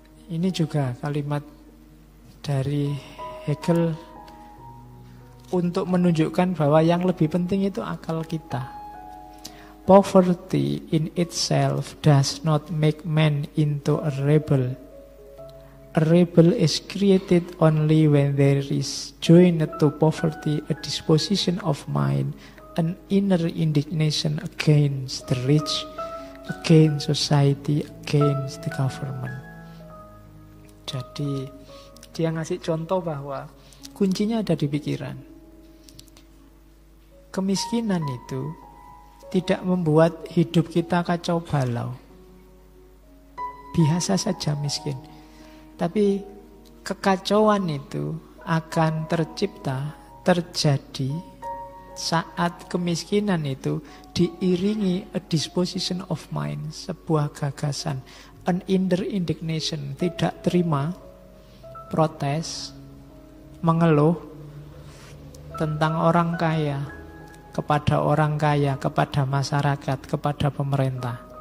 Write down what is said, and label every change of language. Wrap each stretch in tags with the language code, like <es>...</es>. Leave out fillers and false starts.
<id>Ini juga kalimat dari Hegel untuk menunjukkan bahwa yang lebih penting itu akal kita.</id> <en>Poverty in itself does not make man into a rebel. A rebel is created only when there is joined to poverty a disposition of mind, an inner indignation against the rich, against society, against the government.</en> <id>Jadi dia ngasih contoh bahwa kuncinya ada di pikiran. Kemiskinan itu tidak membuat hidup kita kacau balau. Biasa saja miskin. Tapi kekacauan itu akan tercipta, terjadi saat kemiskinan itu diiringi</id> <en>a disposition of mind,</en> <id>sebuah gagasan,</id> <en>an inner indignation,</en> <id>tidak terima, protes, mengeluh tentang orang kaya, kepada orang kaya, kepada masyarakat, kepada pemerintah.</id>